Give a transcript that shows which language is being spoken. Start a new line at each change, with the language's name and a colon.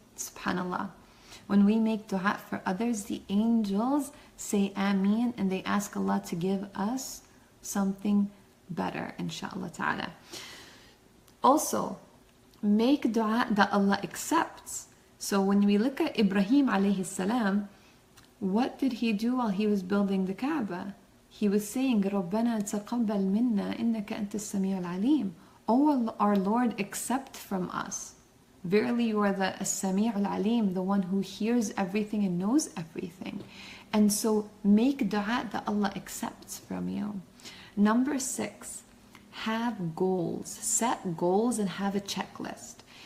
English: SubhanAllah. When we make du'a for others, the angels say Ameen and they ask Allah to give us something better, inshaAllah ta'ala. Also, make du'a that Allah accepts. So when we look at Ibrahim alayhi salam, what did he do while he was building the Kaaba? He was saying,
Arabic: رَبَّنَا تَقَبَّلْ مِنَّا إِنَّكَ أَنْتَ السَّمِيعُ الْعَلِيمُ.
English: Oh our Lord, accept from us. Verily you are the As-Sami' al-Alim, the one who hears everything and knows everything. And so make dua that Allah accepts from you. Number 6, have goals. Set goals and have a checklist.